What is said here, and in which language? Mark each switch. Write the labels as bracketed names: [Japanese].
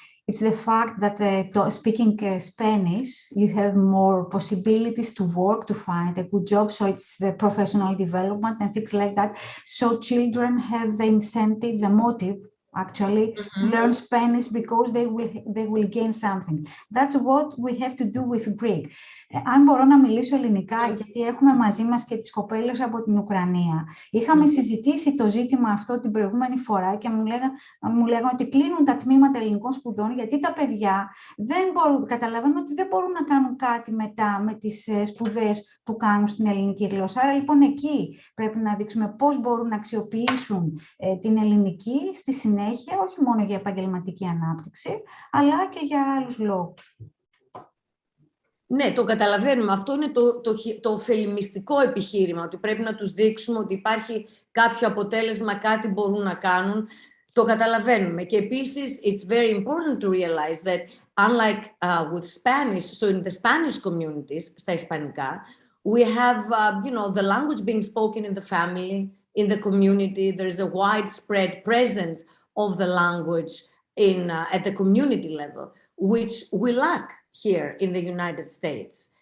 [English] It's the fact that speaking Spanish, you have more possibilities to work, to find a good job. So it's the professional development and things like that. So children have the incentive, the motive, actually, to learn Spanish because they will gain something. That's what we have to do with Greek. [Greek] Αν μπορώ να μιλήσω ελληνικά, γιατί έχουμε μαζί μας και τις κοπέλες από την Ουκρανία. Είχαμε συζητήσει το ζήτημα αυτό την προηγούμενη φορά και μου λέγανε ότι κλείνουν τα τμήματα ελληνικών σπουδών γιατί τα παιδιά καταλαβαίνουν ότι δεν μπορούν να κάνουν κάτι μετά με τις σπουδές που κάνουν στην ελληνική γλώσσα. Άρα λοιπόν εκεί πρέπει να δείξουμε πώς μπορούν να αξιοποιήσουν την ελληνική στη συνέχεια, όχι μόνο για επαγγελματική ανάπτυξη, αλλά και για άλλους λόγους. Ναι, το καταλαβαίνουμε. Αυτό είναι το ωφελημιστικό επιχείρημα, ότι πρέπει να τους δείξουμε ότι υπάρχει κάποιο αποτέλεσμα, κάτι μπορούν να κάνουν. Το καταλαβαίνουμε. Και επίσης, [English] it's very important to realize that unlike with Spanish, so in the Spanish communities, [Greek] στα ισπανικά, [English] we have, you know, the language being spoken in the family, in the community. There is a widespread presence of the language at the community level, which we lack here in the United States.